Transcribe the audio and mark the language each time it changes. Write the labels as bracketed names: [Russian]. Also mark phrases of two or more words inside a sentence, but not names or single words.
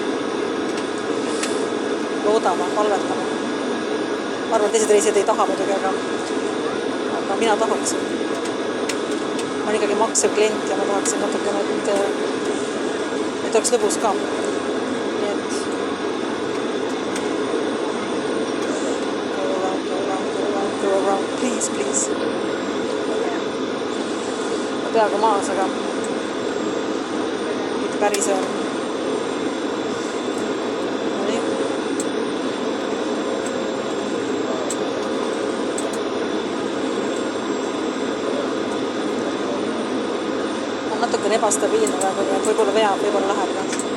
[Estonian] Loodama, palvetama. Ma arvan, teised reisijad ei taha muidugi, aga mina tahaksin. Ma olen ikkagi maksev klient ja ma tahaksin natukene, et oleks lõbus ka. Nii et [English] go around, please. [Estonian] Ma peaaegu maas, aga päris on. Nii. On natukene ebastabiilne praegu, nii et võib-olla veab, võib-olla läheb ka.